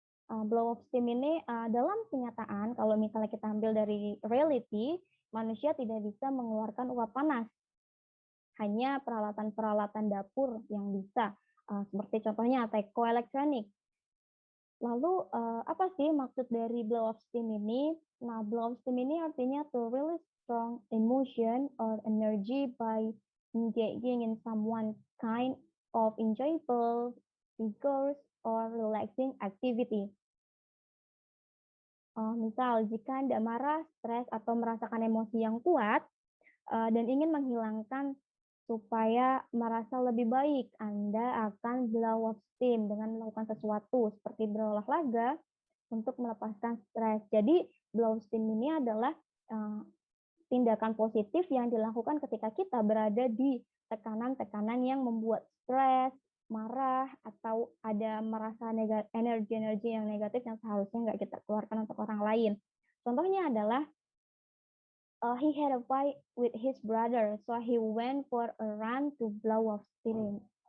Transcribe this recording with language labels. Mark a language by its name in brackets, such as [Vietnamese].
[Indonesian] Blow of steam ini dalam kenyataan, kalau misalnya kita ambil dari reality, manusia tidak bisa mengeluarkan uap panas. Hanya peralatan-peralatan dapur yang bisa, seperti contohnya teko elektronik. Lalu apa sih maksud dari blow of steam ini? [English] Nah, blow of steam [Indonesian] ini artinya [English] to release strong emotion or energy by engaging in someone kind of enjoyable, vigorous, or relaxing activity. [Indonesian] Misal, jika Anda marah, stres, atau merasakan emosi yang kuat, dan ingin menghilangkan supaya merasa lebih baik, Anda akan blow off steam dengan melakukan sesuatu seperti berolahraga untuk melepaskan stres. Jadi, blow off steam ini adalah tindakan positif yang dilakukan ketika kita berada di tekanan-tekanan yang membuat stres, marah, atau ada merasa energi-energi yang negatif yang seharusnya nggak kita keluarkan untuk orang lain. Contohnya adalah [English] he had a fight with his brother, so he went for a run to blow off steam.